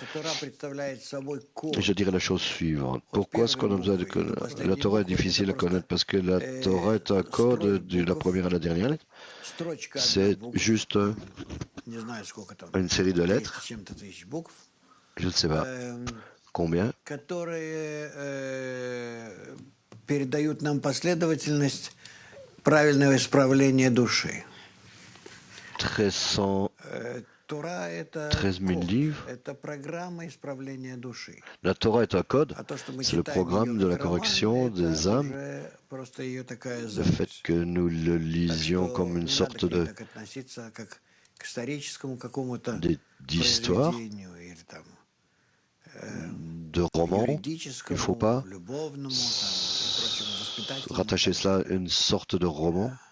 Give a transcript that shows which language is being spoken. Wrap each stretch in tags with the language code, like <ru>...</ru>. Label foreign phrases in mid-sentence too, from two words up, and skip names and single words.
<fr>Je dirais la chose suivante. Pourquoi est-ce qu'on a besoin de connaître? La Torah est difficile à connaître parce que la Torah est un code de la première à la dernière lettre. C'est juste une série de lettres. Je ne sais pas combien.</fr> <ru>Передают нам последовательность правильного исправления души.</ru> <fr>13 000 livres. La Torah est un code, c'est le programme de la correction des âmes. Le fait que nous le lisions comme une sorte d'histoire, de roman, il ne faut pas rattacher cela à une sorte de roman.</fr>